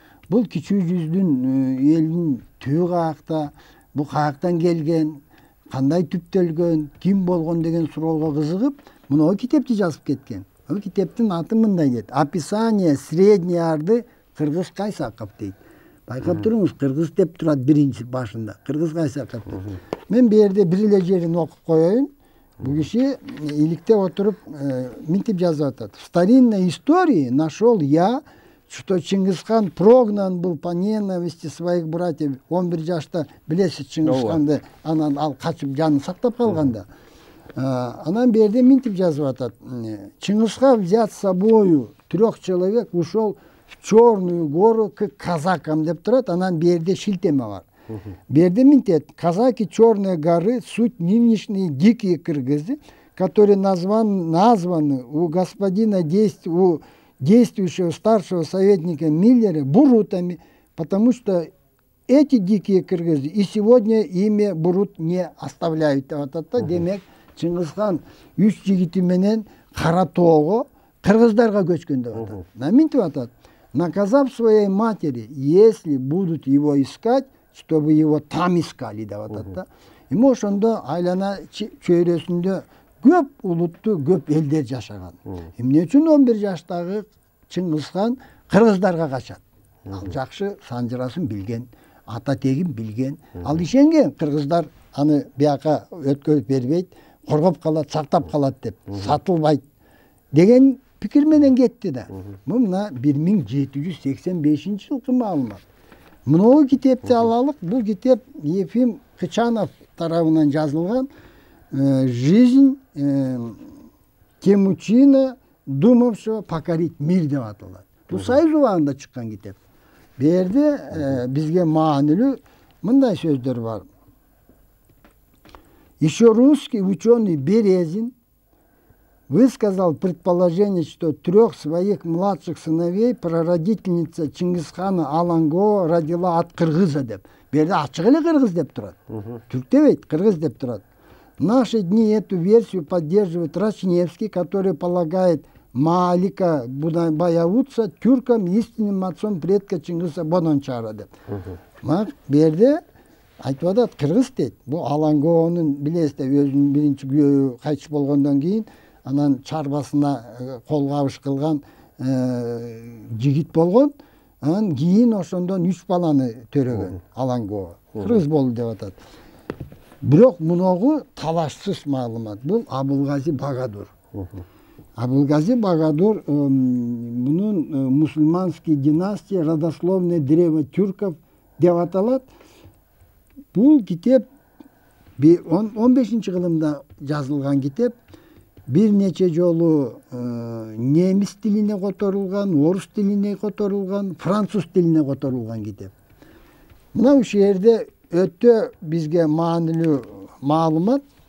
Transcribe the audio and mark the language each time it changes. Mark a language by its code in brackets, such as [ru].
[ky] Бул кичүү жүздүн элдин түбү каякта, бул каяктан келген, кандай түптөлгөн, ким болгон деген суроого кызыгып, мынау китепти жазып кеткен. Бул китептин аты мындай дейт: [ru] «Описание средней орды Кыргыз Кайсаков» [ky] дейт. Байкап туруңуз, кыргыз деп турат биринчи башында. Кыргыз Кайсаков. Мен бу жерде бир эле жерин окуп коеюн. Бул киши иликтеп отуруп мынтип жазып атат: [ru] «В старинной истории нашел я, что Чингисхан прогнан был по ненависти своих братьев». [ky] 11 жашта билесиз Чингисханды, анан ал качып жанын сактап калганда. Анан берде мынтип жазып атат: [ru] «Чингисхан взят с собою 3 человек, ушел в Черную гору к казакам» [ky] деп турат. Анан берде шилтеме бар. Берде мынтет: [ru] «Казаки Черной горы суть нынешние дикие кыргызы, которые названы у господина действующего старшего советника Миллера бурутами, потому что эти дикие кыргызы и сегодня имя бурут не оставляют». [ky] Демек Чыңгызхан 3 жигити менен Кара тоого кыргыздарга көчкөн деп атат. Мынтип атат: [ru] «Наказав своей матери, если будут его искать, чтобы его там искали» [ky] деп атат. Эми ошондо айлана чөйрөсүндө көп улуттуу, көп элдер жашаган. Эмне үчүн 11 жаштагы Чыңгызхан кыргыздарга качат? Ал жакшы санжырасын билген, ата тегин билген. Ал ишенген кыргыздар аны бияка өткөрүп бербейт, коргоп калат, сактап калат деп, сатылбайт деген пикир менен кетти да. Бул мына 1785-жылкы маалымат. Мынау китепти алалык. Бул китеп Ефим Кычанов тарабынан жазылган. [ru] «Жизнь Темучина, думавшего покорить мир» [ky] деп аталат. Бул Союз убагында чыккан китеп. Бу жерде бизге маанилүү мындай сөздөр бар. [ru] Еще русский ученый Березин высказал предположение, что 3 своих младших сыновей прародительница Чингисхана Алангова родила от кыргыза [ky] деп. Берде ачык эле кыргыз деп турат. Түрк дебейт, кыргыз деп турат. [ru] В наши дни эту версию поддерживает Рачневский, который полагает Малика Баяутса тюркам истинным отцом предка Чингиса Бонончара [ky] деп. Берде айтып атат, кыргыз дейт. Бул Алангованын билесиздер, өзүнүн биринчи күйөөү кайтыш болгондон кийин анан чарбасына кол кабыш кылган жигит болгон. Анан кийин ошондон 3 баланы төрөгөн Алангова. Кыргыз болду деп атат. Бирок муногу талашсыз маалымат. Бул Абылгази Багадур. [ru] Абылгази Багадур [ky] мунун [ru] мусульманский династия, родословное древо тюрков [ky] деп аталат. Бул китеп 15-кылымда жазылган китеп. Бир нече жолу немис тилине которулган, орус тилине которулган, француз тилине которулган китеп. Мына ушул жерде өтө бизге маанилүү маалымат.